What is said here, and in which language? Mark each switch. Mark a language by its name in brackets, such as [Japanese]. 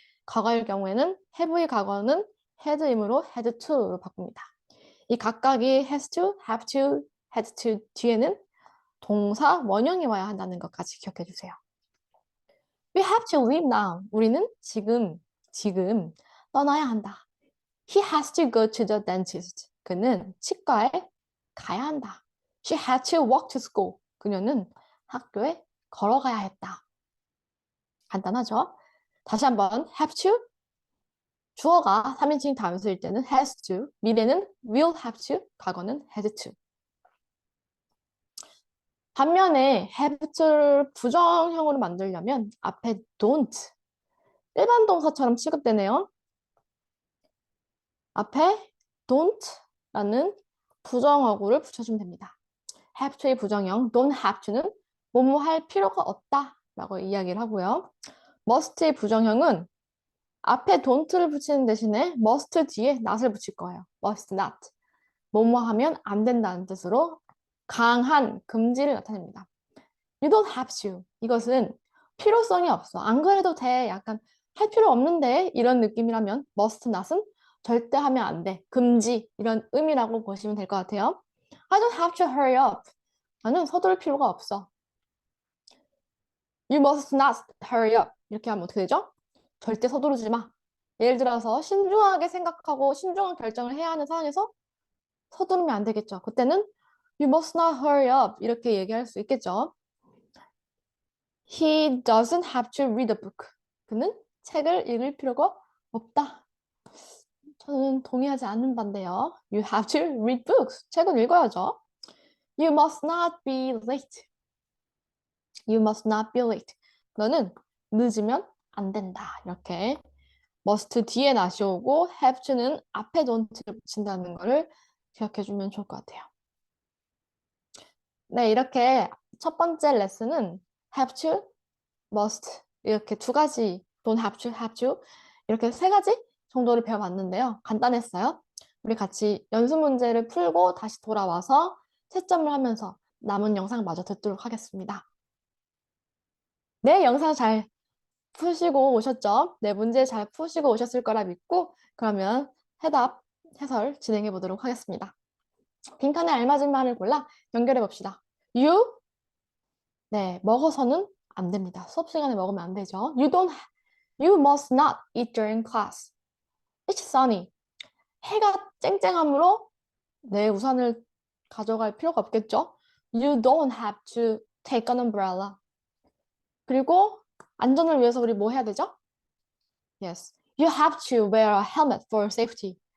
[Korean] 과거일 경우에는 have의 과거는 had이므로 had to로 바꿉니다. 이 각각이 has to, have to, had to 뒤에는 동사 원형이 와야 한다는 것까지 기억해 주세요. [English] We have to leave now. [Korean] 우리는 지금 떠나야 한다. [English] He has to go to the dentist. [Korean] 그는 치과에 가야 한다. [English] She had to walk to school. [Korean] 그녀는 학교에 걸어가야 했다. 간단하죠? 다시 한번 have to. 주어가 3인칭 단수일 때는 has to, 미래는 will have to, 과거는 had to. 반면에 have to를 부정형으로 만들려면 앞에 don't, 일반 동사처럼 취급되네요. 앞에 don't라는 부정어구를 붙여주면 됩니다. have to의 부정형 don't have to는 뭐뭐 할 필요가 없다 라고 이야기를 하고요. must의 부정형은 앞에 don't를 붙이는 대신에 must 뒤에 not을 붙일 거예요. must not. 뭐뭐 하면 안 된다는 뜻으로 강한 금지를 나타냅니다. [English] You don't have to. [Korean] 이것은 필요성이 없어. 안 그래도 돼. 약간 할 필요 없는데 이런 느낌이라면 must not은 절대 하면 안 돼. 금지 이런 의미라고 보시면 될 것 같아요. [English] I don't have to hurry up. [Korean] 나는 서두를 필요가 없어. [English] You must not hurry up. [Korean] 이렇게 하면 어떻게 되죠? 절대 서두르지 마. 예를 들어서 신중하게 생각하고 신중한 결정을 해야 하는 상황에서 서두르면 안 되겠죠. 그때는 [English] You must not hurry up. [Korean] 이렇게 얘기할 수 있겠죠. [English] He doesn't have to read a book. [Korean] 그는 책을 읽을 필요가 없다. 저는 동의하지 않는 반대요. [English] You have to read books. [Korean] 책은 읽어야죠. [English] You must not be late. You must not be late. [Korean] 너는 늦으면 안 된다. 이렇게 must 뒤에 not이 오고 have to는 앞에 don't를 붙인다는 거를 기억해주면 좋을 것 같아요. 네, 이렇게 첫 번째 레슨은 have to, must 이렇게 두 가지 don't have to 이렇게 세 가지 정도를 배워봤는데요. 간단했어요. 우리 같이 연습 문제를 풀고 다시 돌아와서 채점을 하면서 남은 영상 마저 듣도록 하겠습니다. 네, 영상 잘 푸시고 오셨죠? 네, 문제 잘 푸시고 오셨을 거라 믿고 그러면 해답, 해설 진행해 보도록 하겠습니다. 빈칸에 알맞은 말을 골라 연결해 봅시다. You? 네, 먹어서는 안 됩니다. 수업 시간에 먹으면 안 되죠. [English] You must not eat during class. It's sunny. [Korean] 해가 쨍쨍하므로 내 우산을 가져갈 필요가 없겠죠. [English] You don't have to take an umbrella. [Korean] 그리고 안전을 위해서 우리 뭐 해야 되죠? [English] Yes. You have to wear a helmet for safety.